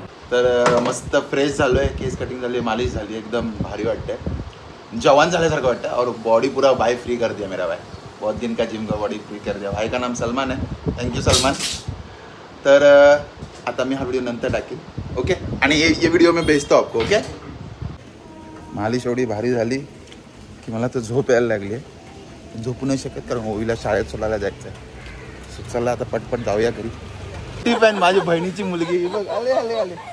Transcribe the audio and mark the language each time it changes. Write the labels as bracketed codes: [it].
[mr] तर मस्त फ्रेश झालो आहे, केस कटिंग झाली, मालिश झाली, एकदम भारी वाटतंय, जवान झाल्यासारखं वाटतं. [hi] और बॉडी पूरा भाई फ्री कर दिया मेरा भाई. बहुत दिन का जिम का बॉडी फ्री कर दिया. भाई का नाम सलमान है. थँक्यू सलमान. [mr] तर आता मी हा व्हिडिओ नंतर टाकेन. ओके. आणि [hi] ये व्हिडिओ मी भेजतो आपको. [mr] ओके. मालिश एवढी भारी झाली की मला तर झोप यायला लागली आहे. झोपू नाही शकत कारण ओवीला शाळेत सोडायला जायचं आहे. चला आता पटपट जाऊया घरी. ती पण माझी बहिणीची मुलगी बघ, आले आले आले.